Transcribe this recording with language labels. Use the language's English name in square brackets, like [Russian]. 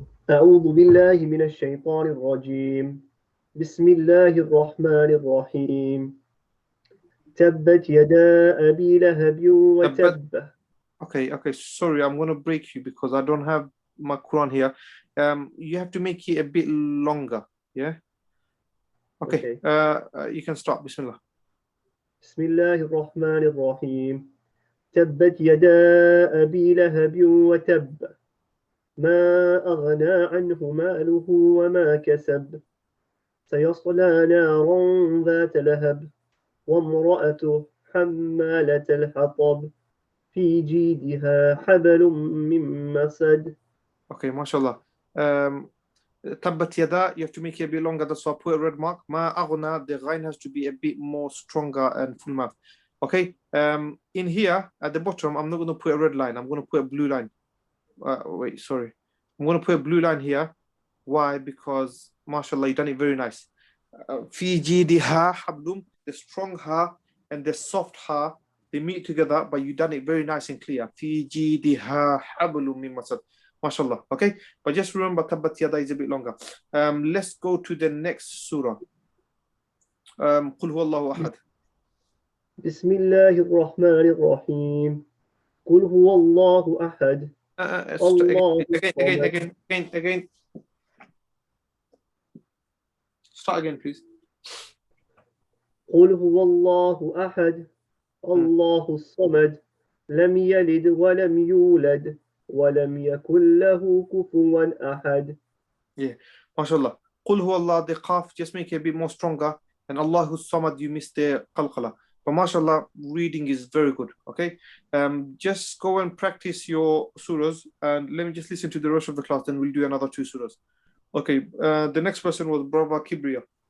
[Arabic] أعوذ بالله من الشيطان الرجيم بسم الله الرحمن الرحيم تبت يدا أبي لهب وتب. [English] Okay. Sorry, I'm going to break you because I don't have my Quran here. You have to make it a bit longer. Yeah. Okay. You can start. Bismillah. [Arabic] بسم الله الرحمن الرحيم تبت يدا أبي لهب وتب ما أغنى عنه ماله وما كسب سيصلى نارا ذات لهب وامرأته حمالة الحطب في جيدها حبل من مسد. [English] Okay, mashallah. Tabbat yada, you have to make it a bit longer. That's why I put a red mark. Ma aghna, the ghain has to be a bit more stronger and full mouth. Okay. In here at the bottom, I'm not going to put a red line. I'm going to put a blue line. Wait, sorry. I'm going to put a blue line here. Why? Because, mashallah, you done it very nice. [Arabic] Fi jidiha hablum, [English] the strong ha and the soft ha, they meet together, but you done it very nice and clear. [Arabic] Fi jidiha hablum min masad. MashaAllah. [English] Okay, but just remember Tabbat Yada is a bit longer. Let's go to the next surah. [Arabic] قل هو الله أحد. بسم الله الرحمن الرحيم قل هو الله أحد الله الصمد. [English] Again. Start again, please. [Arabic] قل هو الله أحد الله الصمد لم يلد ولم يولد ولم يكن له كفوا أحد. [English] Yeah, MashaAllah. [Arabic] قل هو الله, [English] the qaf, just make it a bit more stronger. And Allahu Samad, you missed the qalqala. But MashaAllah, reading is very good. Okay, just go and practice your surahs, and let me just listen to the rest of the class. Then we'll do another two surahs. Okay, the next person was Brother Kibriya.